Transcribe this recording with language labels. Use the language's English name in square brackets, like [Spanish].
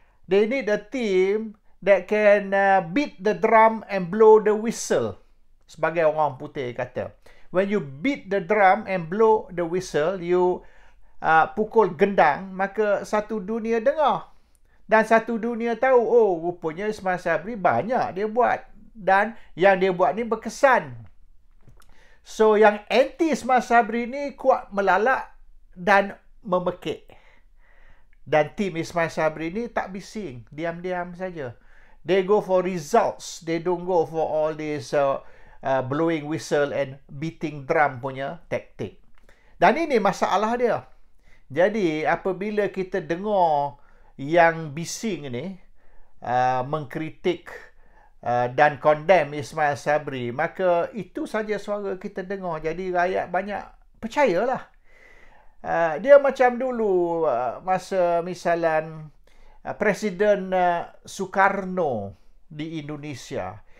[English] They need a team that can beat the drum and blow the whistle. [Malay] Sebagai orang putih kata. [English] When you beat the drum and blow the whistle, you [Malay] pukul gendang, maka satu dunia dengar. Dan satu dunia tahu, oh rupanya Ismail Sabri banyak dia buat dan yang dia buat ni berkesan. So yang anti Ismail Sabri ni kuat melalak dan memekik. Dan tim Ismail Sabri ni tak bising, diam-diam saja. [English] They go for results. They don't go for all this blowing whistle and beating drum [Malay] punya taktik. Dan ini masalah dia. Jadi apabila kita dengar yang bising ni mengkritik dan condemn Ismail Sabri, maka itu saja suara kita dengar. Jadi rakyat banyak percayalah. Dia macam dulu masa misalan Presiden Soekarno di Indonesia.